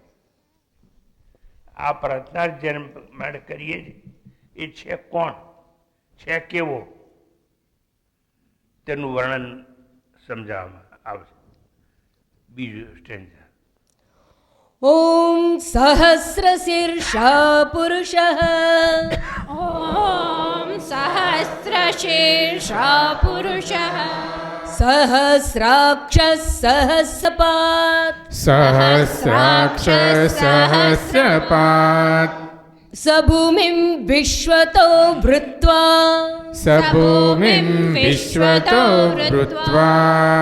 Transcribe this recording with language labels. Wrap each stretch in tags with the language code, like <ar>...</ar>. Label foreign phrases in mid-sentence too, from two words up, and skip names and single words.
<gu>આ પ્રાર્થના જેને માટે કરીએ છીએ એ છે કોણ? છે કેવો? તેનું વર્ણન સમજાવવામાં આવશે. બીજું સ્ટેન્જા.</gu> <sa>ઓમ સહસ્રશીર્ષા પુરુષ ॐ सहस्रशीर्षः पुरुषः સહસ્રાક્ષ સહસ્રપાદ સહસ્રાક્ષ સહસ્રપાદ સભૂમિં વિશ્વતો વૃત્વા સભૂમિં વિશ્વતો વૃત્વા</sa>